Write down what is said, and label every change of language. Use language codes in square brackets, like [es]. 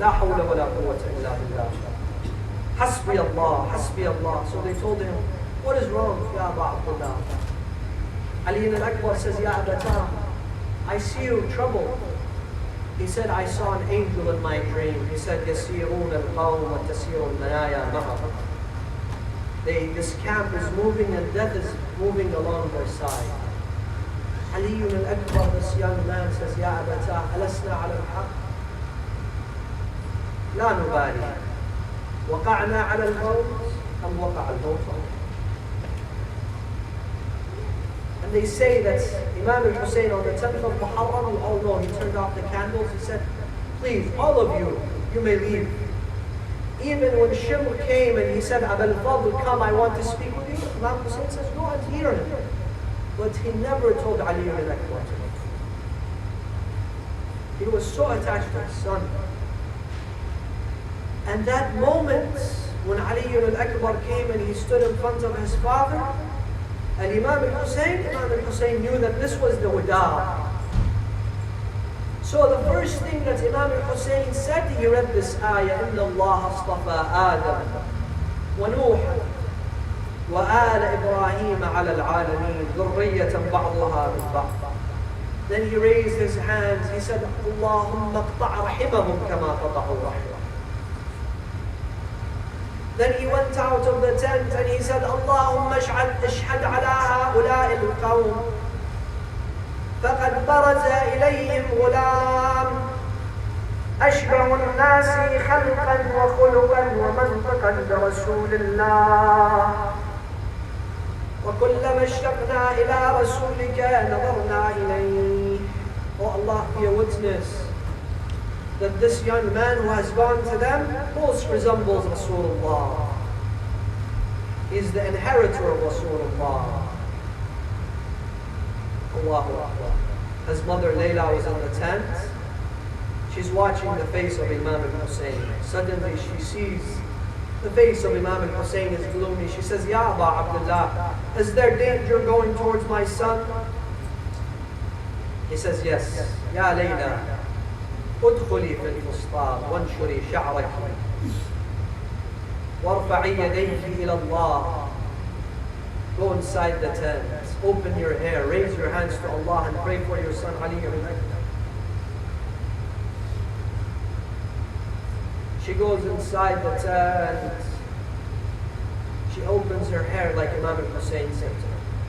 [ar] La hawla wa la quwwata illa billah. Hasbi Allah, Hasbi Allah. [en] So they told him, what is wrong, Ya Aba Abdullah? Ali al-Akbar says, Ya Abata, I see you troubled. He said, I saw an angel in my dream. He said, [ar] يَسِيرُونَ الْقَوْمَ وَتَسِيرُ الْمَنَايَا مَعَهُ. [en] This camp is moving and death is moving along their side. Ali al-Akbar, this young man, says, [ar] Ya Abata, أَلَسْنَا عَلَى الْحَقِّ لَا نُبَالِي وَقَعْنَا عَلَى الْمَوْتِ أَمْ وَقَعَ الْمَوْتِ. [en] And they say that Imam al-Hussein on the 10th of Muharram, we all know, he turned off the candles. He said, please, all of you, you may leave. Even when Shimr came and he said, Abul Fadl, come, I want to speak with you. Imam Hussein says, go and hear him. But he never told Ali ibn Akbar to leave. He was so attached to his son. And that moment when Ali ibn Akbar came and he stood in front of his father, and Imam al-Hussein knew that this was the wada. So the first thing that Imam al-Hussein said, he read this ayah, [ar] إِنَّ اللَّهَ اصْطَفَى آدَمَ وَنُوحًا وَآلَ إِبْرَاهِيمَ عَلَى الْعَالَمِينَ ذُرِّيَّةً بَعْضُهَا مِنْ بَعْضٍ. [en] Then he raised his hands, he said, [ar] اللهم اقطع رحمهم كما قطعوا رحمهم. [en] Then he went out of the tent and he said, [ar] Allahumma اشهد على هؤلاء القوم فقد برز إليهم غلام أشبه الناس خلقا وخلقا ومنطقا برسول الله وكلما اشتقنا إلى رسولك نظرنا إليه. [en] Oh Allah, be a witness that this young man who has gone to them most resembles Rasulullah. He's the inheritor of Rasulullah. Allahu Akbar. His mother Layla was in the tent. She's watching the face of Imam al-Hussein. Suddenly she sees the face of Imam al-Hussein is gloomy. She says, Ya Aba Abdullah, is there danger going towards my son? He says, yes. [ar] Ya Layla, ادخلي في الفسطاط وانشري شعرك وارفعي يديك إلى الله. [en] Go inside the tent, open your hair, raise your hands to Allah and pray for your son Ali ibn Akbar. She goes inside the tent. She opens her hair like Imam al-Hussein said to her.